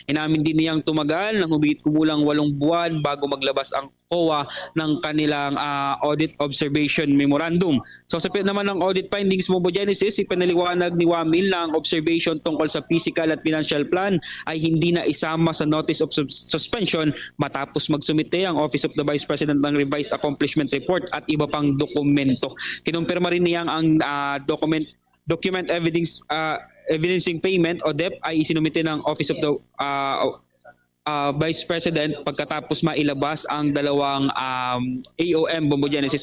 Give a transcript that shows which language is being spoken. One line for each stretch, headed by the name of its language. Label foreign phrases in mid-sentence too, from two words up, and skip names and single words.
Filipino: Inamin din niyang tumagal ng hubigit kumulang 8 buwan bago maglabas ang COA ng kanilang
English: audit observation memorandum.
Filipino: So sa naman ng
English: audit findings,
Filipino: Bombo Genesis, ipinaliwanag ni Wamil na ang observation tungkol sa physical at
English: financial plan
Filipino: ay hindi na isama sa
English: notice of suspension
Filipino: matapos magsumite ang Office of the Vice President ng
English: revised accomplishment report
Filipino: at iba pang dokumento. Kinumpirma rin niyang ang
English: document evidencing payment
Filipino: o DEP ay isinumite ng Office of the Vice President pagkatapos mailabas ang dalawang AOM bombogenesis.